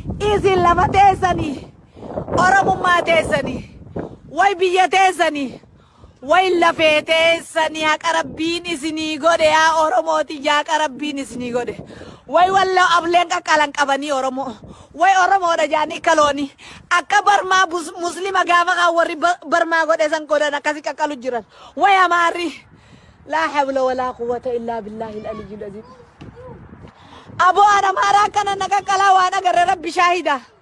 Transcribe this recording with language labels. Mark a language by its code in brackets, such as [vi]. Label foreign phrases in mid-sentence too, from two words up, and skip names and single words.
[om] Isin lafa teessanii, Oromummaa teessanii, way biyya teessanii, way lafee teessanii haqa Rabbiin isinii godhe yaa Oromooti, yaa haqa Rabbiin isinii godhe. Way walla ableen qaqqalan qabanii Oromoo. Way Oromoodha jaanii kalooni. Akka barmaa bus-, muslima gaafa kaan warri ba-, barmaa godhe san godhan akkasi qaqqalu jiran. Way Amaarri. [ar] لا حول ولا قوة إلا بالله العلي العظيم. [om] Aboo aan Amaaraa kana na qaqqalaa waan agarre Rabbi shaahida.